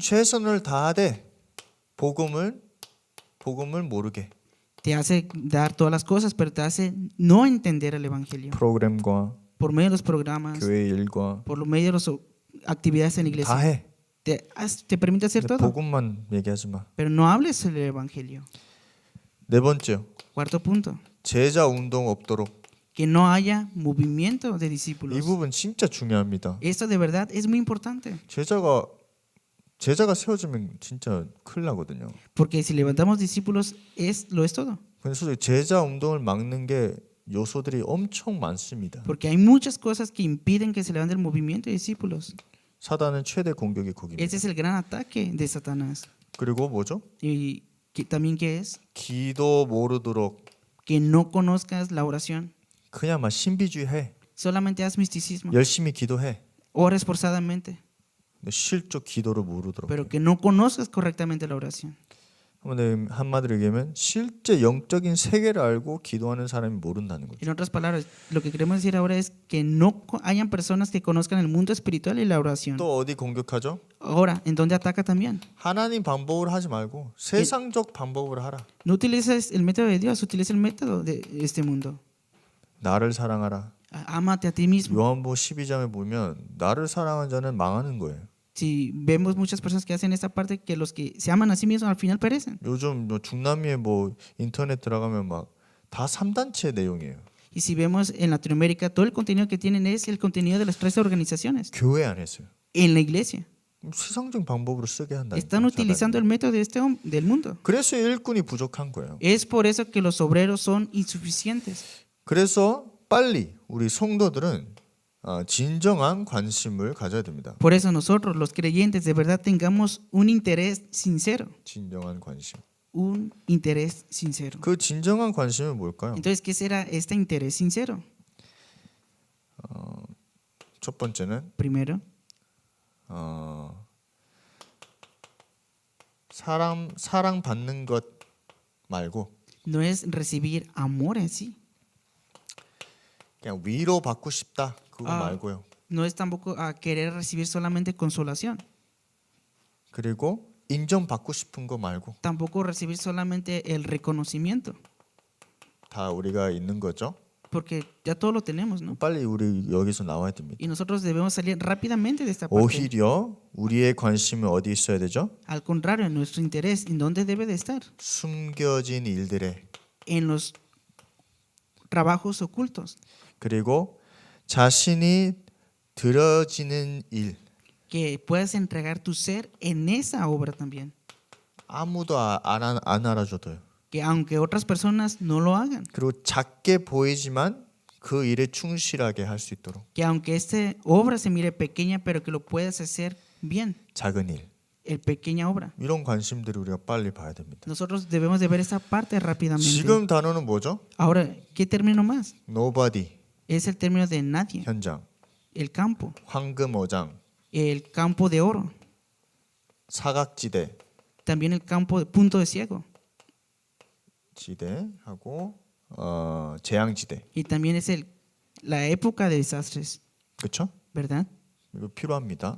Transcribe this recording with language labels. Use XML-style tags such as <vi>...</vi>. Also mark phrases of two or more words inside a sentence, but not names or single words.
<ko>최선을 다하되 복음을 모르게.</ko> <es>Te hace dar todas las cosas, pero te hace no entender el evangelio.</es> <ko>프로그램과</ko> <es>Por medio de los programas,</es> <ko>교회 일과</ko> <es>por medio de las actividades en la</es> <ko>다</ko> <es>iglesia.</es> <ko>해.</ko> <es>Te permite hacer</es> <ko>근데</ko> <es>todo,</es> <ko>복음만 얘기하지 마.</ko> <es>pero no hables el evangelio.</es> <ko>네 번째요.</ko> <es>Cuarto punto,</es> <ko>제자 운동 없도록.</ko> <es>que no haya movimiento de</es> <ko>이</ko> <es>discípulos.</es> <ko>부분 진짜 중요합니다.</ko> <es>Esto de verdad es muy importante,</es> <ko>제자가 세워지면 진짜 큰일 나거든요.</ko> <es>porque si levantamos discípulos lo es todo.</es> <ko>근데 솔직히 제자 운동을 막는 게 요소들이 엄청 많습니다.</ko> <es>Porque hay muchas cosas que impiden que se levante el movimiento de discípulos.</es> <ko>사단은 최대 공격이 거기입니다.</ko> <es>Ese es el gran ataque de Satanás.</es> <ko>그리고 뭐죠?</ko> <es>Y también que es</es> <ko>기도 모르도록</ko> <es>que no conozcas la oración.</es> <ko>그냥 막 신비주의 해.</ko> <es>Solamente haz misticismo.</es> <ko>열심히 기도해.</ko> <es>Ora esforzadamente,</es> <ko>근데 실적 기도를 모르도록.</ko> <es>pero que no conozcas correctamente la oración.</es> <ko>한마디로 얘기하면 실제 영적인 세계를 알고 기도하는 사람이 모른다는 거죠.</ko> <es>En otras palabras, lo que queremos decir ahora es que no hayan personas que conozcan el mundo espiritual y la oración.</es> <ko>또 어디 공격하죠?</ko> <es>Ahora, ¿en dónde ataca también?</es> <ko>하나님 방법으로 하지 말고 세상적 방법으로 하라.</ko> <es>No utilices el método de Dios, utiliza el método de este mundo.</es> <ko>나를 사랑하라.</ko> <es>Ámate a ti mismo.</es> <ko>요한복음 12장에 보면 나를 사랑하는 자는 망하는 거예요.</ko> <es>Si vemos muchas personas que hacen esta parte, que los que se aman a sí mismos al final perecen.</es> <ko>요즘 중남미에 인터넷 들어가면 막 다 3단체 내용이에요.</ko> <es>Y si vemos en Latinoamérica, todo el contenido que tienen es el contenido de las tres organizaciones</es> <ko>교회 안에서요.</ko> <es>en la iglesia.</es> <ko>세상적인 방법으로 쓰게 한다.</ko> <es>Están utilizando el método de del mundo.</es> <ko>그래서 일꾼이 부족한 거예요.</ko> <es>Es por eso que los obreros son insuficientes.</es> <ko>그래서 빨리 우리 성도들은 진정한 관심을 가져야 됩니다.</ko> <es>Por eso nosotros, los creyentes, de verdad tengamos un interés sincero.</es> <ko>진정한 관심.</ko> <es>Un interés sincero.</es> <ko>그 진정한 관심은 뭘까요?</ko> <es>Entonces, ¿qué será este interés sincero?</es> <ko>첫 번째는</ko> <es>Primero,</es> <ko>사랑 받는 것 말고</ko> <es>no es recibir amor en sí.</es> <ko>그냥 위로 받고 싶다 그거 말고요.</ko> <es>No es tampoco a querer recibir solamente consolación.</es> <ko>그리고 인정받고 싶은 거 말고</ko> <es>Tampoco recibir solamente el reconocimiento.</es> <ko>다 우리가 있는 거죠.</ko> <es>Porque ya todo lo tenemos, ¿no?</es> <ko>빨리 우리 여기서 나와야 됩니다.</ko> <es>Y nosotros debemos salir rápidamente de esta parte.</es> <ko>오히려 우리의 관심은 어디 있어야 되죠?</ko> <es>Al contrario, nuestro interés, ¿en dónde debe de estar?</es> <ko>숨겨진 일들에</ko> <es>En los trabajos ocultos.</es> <ko>그리고 자신이 들어지는 일</ko> <es>Que puedas entregar tu ser en esa obra también.</es> <ko>아무도 안 알아줘도요.</ko> <es>Que aunque otras personas no lo hagan.</es> <ko>그리고 작게 보이지만 그 일에 충실하게 할 수 있도록</ko> <es>Que aunque esta obra se mire pequeña, pero que lo puedas hacer bien.</es> <ko>작은 일</ko> <es>El pequeña obra.</es> <ko>이런 관심들을 우리가 빨리 봐야 됩니다.</ko> <es>Nosotros debemos de ver esa parte rápidamente.</es> <ko>지금 단어는 뭐죠?</ko> <es>Ahora, ¿qué término más?</es> <en>Nobody</en> <es>Es el término de nadie.</es> <ko>현장,</ko> <es>El campo.</es> <ko>황금 어장,</ko> <es>El campo de oro.</es> <ko>사각지대,</ko> <es>También el campo de punto de ciego.</es> <ko>지대하고 재앙지대,</ko> <es>Y también es la época de desastres.</es> <ko>그렇죠?</ko> <es>¿Verdad?</es> <ko>이거 필요합니다.</ko>